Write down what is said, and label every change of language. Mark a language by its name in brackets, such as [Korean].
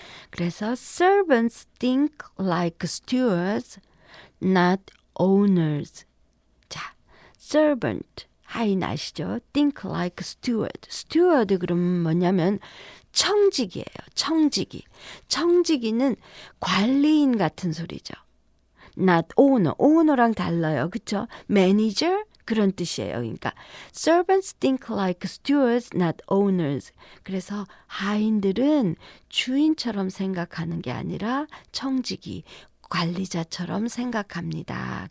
[Korean] 그래서 [English] servants think like stewards, not owners. [Korean] 자, servant, 하인 아시죠? [English] think like steward. [Korean] steward 그러면 뭐냐면 청지기예요. 청지기. 청지기는 관리인 같은 소리죠. [English] not owner. [Korean] owner랑 달라요. 그렇죠? manager 그런 뜻이에요. [English] 그러니까 servants think like stewards, not owners. [Korean] 그래서 하인들은 주인처럼 생각하는 게 아니라 청지기, 관리자처럼 생각합니다.